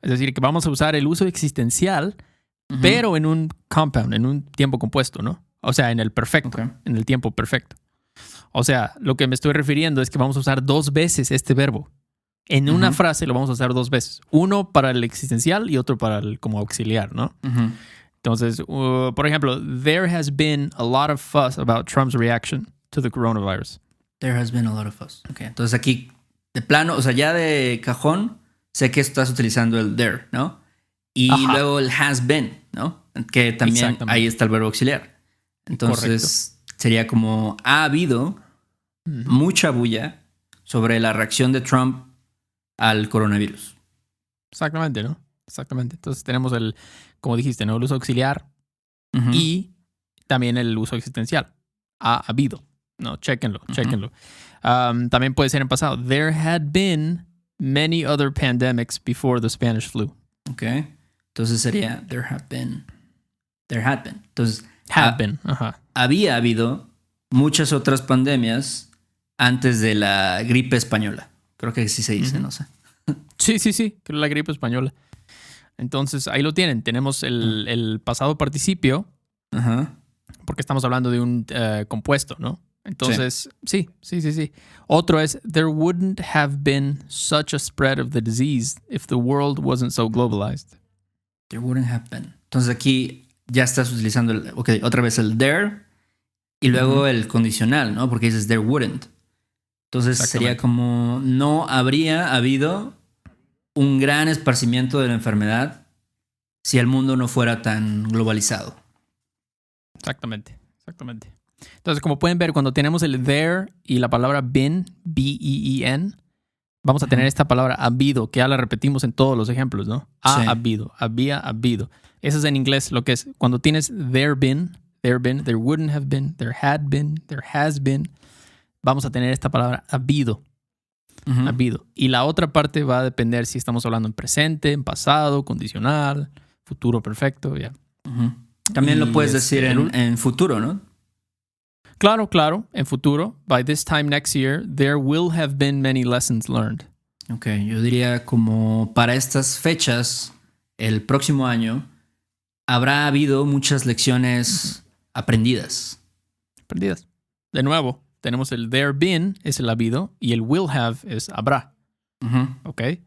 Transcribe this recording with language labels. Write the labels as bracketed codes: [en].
[es] Es decir, que vamos a usar el uso existencial, pero en un compound, en un tiempo compuesto, ¿no? O sea, en el perfecto, en el tiempo perfecto. O sea, lo que me estoy refiriendo es que vamos a usar 2 veces este verbo. En una frase lo vamos a usar 2 veces. Uno para el existencial y otro para el como auxiliar, ¿no? Entonces, por ejemplo, [en] there has been a lot of fuss about Trump's reaction to the coronavirus. There has been a lot of fuss. Okay. [es] Entonces aquí, de plano, o sea, ya de cajón, sé que estás utilizando el there, ¿no? Y luego el has been, ¿no? Que también ahí está el verbo auxiliar. Entonces, sería como, ha habido mucha bulla sobre la reacción de Trump al coronavirus. Exactamente, ¿no? Exactamente. Entonces tenemos como dijiste, ¿no? El uso auxiliar y también el uso existencial. Ha habido. No, chéquenlo. También puede ser en pasado. [en] There had been many other pandemics before the Spanish flu. [es] Ok. Entonces sería [en] there had been. [es] Entonces, había habido muchas otras pandemias antes de la gripe española. Creo que sí se dice, no sé. Sí, que es la gripe española. Entonces, ahí lo tienen. Tenemos el pasado participio, porque estamos hablando de un compuesto, ¿no? Entonces, sí. Otro es, [en] there wouldn't have been such a spread of the disease if the world wasn't so globalized. There wouldn't have been. [es] Entonces, aquí ya estás utilizando otra vez el there y luego el condicional, ¿no? Porque dices [en] there wouldn't. [es] Entonces sería como no habría habido un gran esparcimiento de la enfermedad si el mundo no fuera tan globalizado. Exactamente. Entonces, como pueden ver, cuando tenemos el there y la palabra been, B-E-E-N, vamos a tener esta palabra habido, que ya la repetimos en todos los ejemplos, ¿no? Habido, había habido. Eso es en inglés lo que es. Cuando tienes [en] there been, there wouldn't have been, there had been, there has been, [es] vamos a tener esta palabra habido. Habido. Y la otra parte va a depender si estamos hablando en presente, en pasado, condicional, futuro perfecto, ya. También lo puedes decir en futuro, ¿no? Claro, en futuro. [en] By this time next year, there will have been many lessons learned. [es] Ok, yo diría como para estas fechas, el próximo año, habrá habido muchas lecciones aprendidas. De nuevo, tenemos el there been, es el habido, y el will have es habrá. Ok.